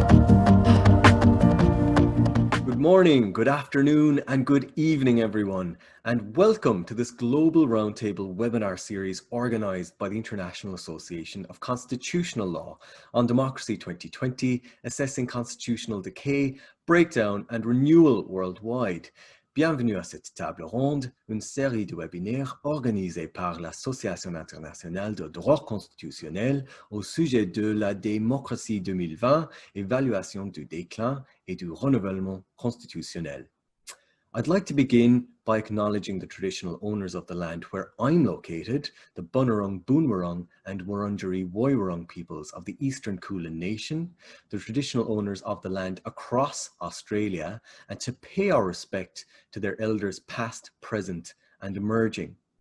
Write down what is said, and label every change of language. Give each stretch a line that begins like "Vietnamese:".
English: Good morning, good afternoon, and good evening, everyone, and welcome to this Global Roundtable webinar series organised by the International Association of Constitutional Law on Democracy 2020, Assessing Constitutional Decay, Breakdown and Renewal Worldwide.
French: Bienvenue à cette table ronde, une série de webinaires organisés par l'Association internationale de droit constitutionnel au sujet de la démocratie 2020, évaluation du déclin et du renouvellement constitutionnel.
English: I'd like to begin by acknowledging the traditional owners of the land where I'm located, the Bunurong, Boonwurrung and Wurundjeri Woiwurrung peoples of the Eastern Kulin Nation, the traditional owners of the land across Australia, and to pay our respect to their elders past, present and emerging.